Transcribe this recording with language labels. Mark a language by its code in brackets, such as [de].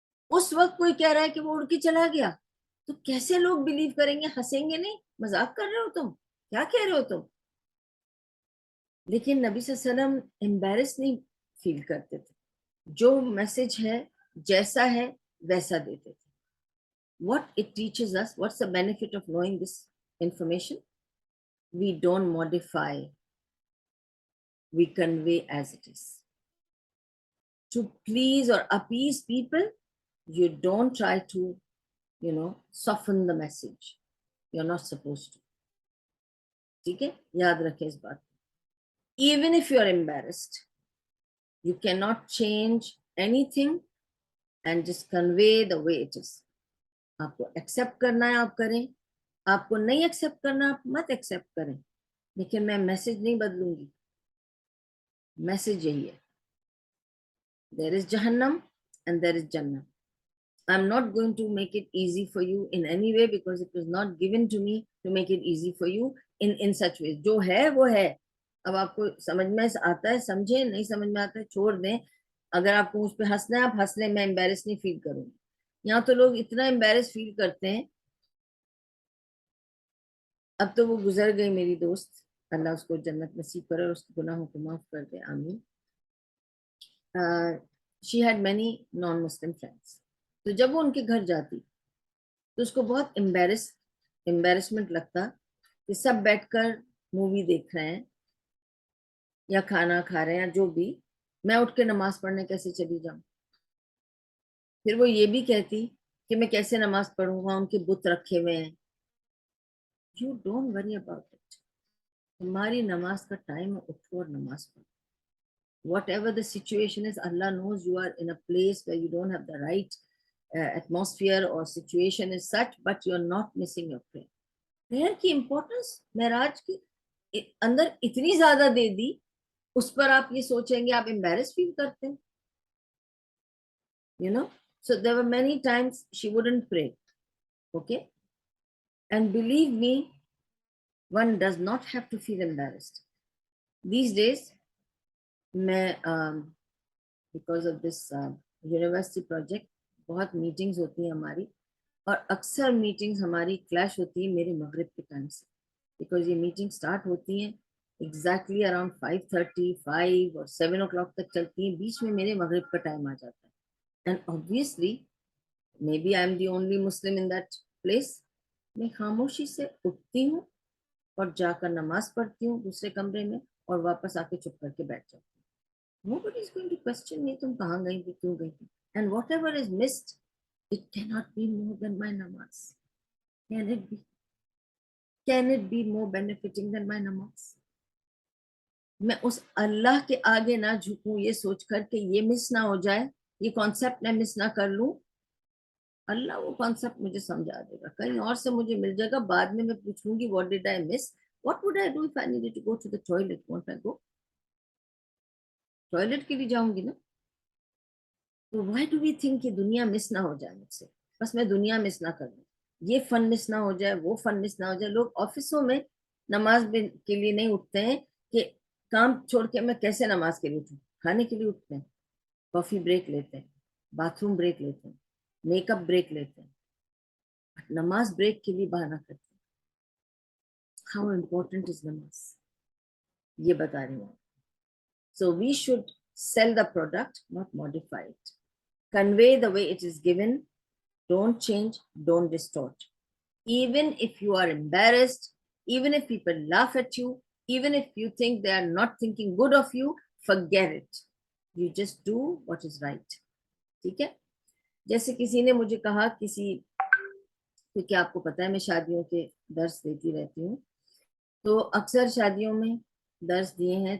[hi] उस वक्त कोई कह रहा है कि वो उड़ के चला गया, तो कैसे लोग बिलीव करेंगे, हंसेंगे नहीं, मजाक कर रहे हो तुम, क्या कह रहे हो तुम। लेकिन नबी सल्लल्लाहु अलैहि वसल्लम एम्बेरस नहीं फील करते थे, जो मैसेज है जैसा है वैसा देते थे. [en] What it teaches us, what's the benefit of knowing this information? We don't modify, we convey as it is. To please or appease people, you don't try to, soften the message. You're not supposed to. [hi] ठीक है, याद रखें इस बात. [en] Even if you're embarrassed, you cannot change anything and just convey the way it is. [hi] आपको accept करना है आप करें, आपको नहीं एक्सेप्ट करना आप मत एक्सेप्ट करें, लेकिन मैं मैसेज नहीं बदलूंगी. मैसेज यही है, [en] there is Jahannam and there is Jannah. I'm not going to make it easy for you in any way because it was not given to me to make it easy for you in such ways. [hi] जो है वो है. अब आपको समझ में आता है समझे, नहीं समझ में आता है छोड़ दें. अगर आपको उस पर हंसना है आप हंस लें, मैं एम्बेरस नहीं फील करूंगी. यहाँ तो लोग इतना एम्बेरस फील करते हैं. अब तो वो गुजर गई मेरी दोस्त, अल्लाह उसको जन्नत नसीब करे और उसके गुनाहों को माफ कर दे, आमीन. [en] She had many non Muslim friends. [hi] तो जब वो उनके घर जाती तो उसको बहुत एम्बेरसमेंट लगता कि सब बैठकर मूवी देख रहे हैं या खाना खा रहे हैं या जो भी, मैं उठ के नमाज पढ़ने कैसे चली जाऊं. फिर वो ये भी कहती कि मैं कैसे नमाज पढ़ूं, वहां उनके बुत रखे हुए हैं. [en] You don't worry about it. [hi] तुम्हारी नमाज का टाइम है, उठो और नमाज पढ़ो. [en] Whatever the situation is, Allah knows you are in a place where you don't have the right atmosphere or situation is such, but you're not missing your prayer. [hi] Prayer की importance महराज की अंदर इतनी ज्यादा दे दी, उस पर आप ये सोचेंगे आप embarrassed feel करते हैं. [en] So there were many times she wouldn't pray. Okay, and believe me, one does not have to feel embarrassed these days. [hi] मैं [en] because of this university project [hi] बहुत मीटिंग्स होती हैं हमारी, और अक्सर मीटिंग्स हमारी क्लैश होती है मेरे मगरिब के टाइम से, बिकॉज ये मीटिंग स्टार्ट होती हैं एग्जैक्टली अराउंड 5:30, 5 और 7 o'clock तक चलती हैं. बीच में मेरे मगरिब का टाइम आ जाता है. [en] And obviously maybe I am the only Muslim in that place. [hi] मैं खामोशी से उठती हूँ और जाकर नमाज पढ़ती हूँ दूसरे कमरे में, और वापस आके चुप करके बैठ जाती हूँ. [en] Nobody is going to question me, [hi] तुम कहाँ गई थी, क्यों गई थी. [en] And whatever is missed, it cannot be more than my namaz. Can it be? Can it be more benefiting than my namaz? [hi] मैं उस अल्लाह के आगे ना झुकूं ये सोचकर कि ये मिस ना हो जाए, ये कॉन्सेप्ट मैं मिस ना कर लूं. अल्लाह वो कॉन्सेप्ट मुझे समझा देगा, कहीं और से मुझे मिल जाएगा. बाद में मैं पूछूंगी [en] what did I miss? What would I do if I needed to go to the toilet? Won't I go? [hi] Toilet के लिए जाऊंगी ना. तो [en] why do we think [hi] कि दुनिया मिस ना हो जाए मुझसे, बस मैं दुनिया मिस ना कर लूं, ये फन मिस ना हो जाए, वो फन मिस ना हो जाए. लोग ऑफिसों में नमाज के लिए नहीं उठते हैं कि काम छोड़ के मैं कैसे नमाज के लिए उठूं. खाने के लिए उठते हैं, कॉफी ब्रेक लेते हैं, बाथरूम ब्रेक लेते हैं, मेकअप ब्रेक लेते हैं, नमाज ब्रेक के लिए बहाना करते हैं. [en] how important is namaz, [hi] ये बता रही हूँ. [en] So we should sell the product, not modify it. Convey the way it is given. Don't change, don't distort. Even if you are embarrassed, even if people laugh at you, even if you think they are not thinking good of you, forget it. You just do what is right. [hi] ठीक है. जैसे किसी ने मुझे कहा, क्योंकि आपको पता है मैं शादियों के दर्स देती रहती हूँ, तो अक्सर शादियों में दर्स दिए हैं.